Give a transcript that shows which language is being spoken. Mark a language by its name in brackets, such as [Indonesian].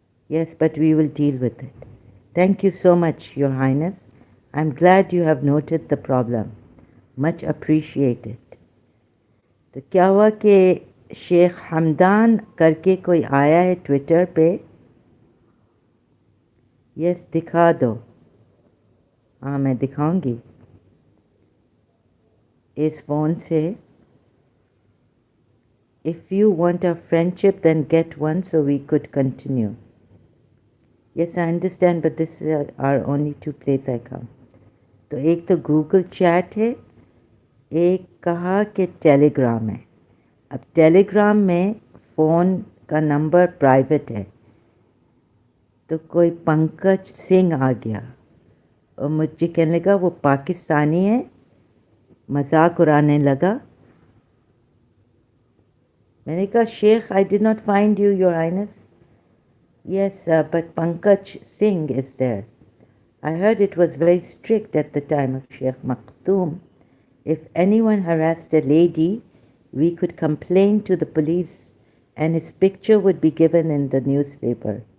[English] Yes, but we will deal with it. Thank you so much, Your Highness. I'm glad you have noted the problem. Much appreciated. [Hindi] तो क्या हुआ कि शेख हमदान करके कोई आया है ट्विटर पे। यस, दिखा दो। हाँ, मैं दिखाऊंगी इस फ़ोन से। [English] If you want a friendship, then get one so we could continue. Yes, I understand, but this are only two places I come. [Hindi] तो एक तो गूगल चैट है, एक कहा कि टेलीग्राम है। अब टेलीग्राम में फ़ोन का नंबर प्राइवेट है, तो कोई पंकज सिंह आ गया और मुझे कहने लगा वो पाकिस्तानी है, मजाक उड़ाने लगा। मैंने कहा [English] Sheikh, I did not find you your highness. Yes, but Pankaj Singh is there. I heard it was very strict at the time of Sheikh Maktoum. If anyone harassed a lady, we could complain to the police and his picture would be given in the newspaper.